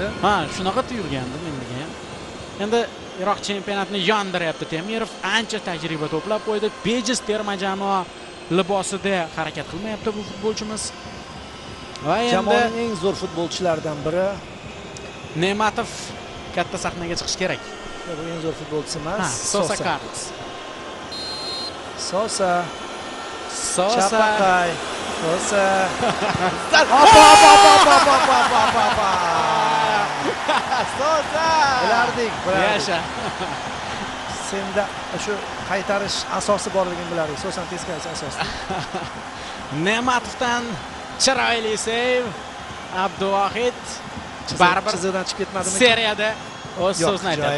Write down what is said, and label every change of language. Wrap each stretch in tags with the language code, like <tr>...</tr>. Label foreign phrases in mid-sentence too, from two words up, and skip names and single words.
<uz>Ha, shunaqa tuyulgandi menga ham. Endi Iroq chempionatini yondiryapti Temirov, ancha tajriba to'plab qo'ydi. Bejiz terma jamoa libosida harakat qilmayapti bu futbolchimiz. Va endi Jamoaning eng zo'r futbolchilaridan biri. Ne'matov katta sahnaga chiqish kerak. Bu eng zo'r futbolchi emas. Sosa Carlos. Sosa. Sosa. Chapaqay. Sosa. Sosa. Bilardik. Yasha. Senda shu qaytarish asosi borligini bilardik. Sosan teskarisi asosi. Ne'matovdan chiroyli seyv. Abduvahid baribir chiziqdan chiqib ketmadimi? Seriyada o'z so'zini aytadi.</uz>